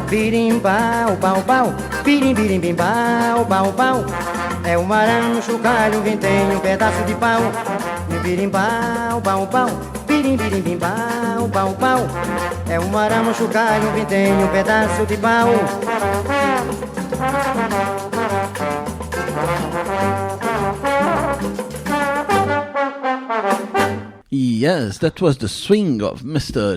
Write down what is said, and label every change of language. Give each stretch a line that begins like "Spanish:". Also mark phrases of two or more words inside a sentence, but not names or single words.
Portuguese: birim, pau, pau, pau. Birim, birim, bim, pau, pau, pau. É um arame, um chocalho, um vintém, um pedaço de pau. Birim, pau, pau, pau. Birim, birim, bim, pau, pau, pau. É um arame, um chocalho, um vintém, um pedaço de pau.
English: Yes, that was the swing of Mr.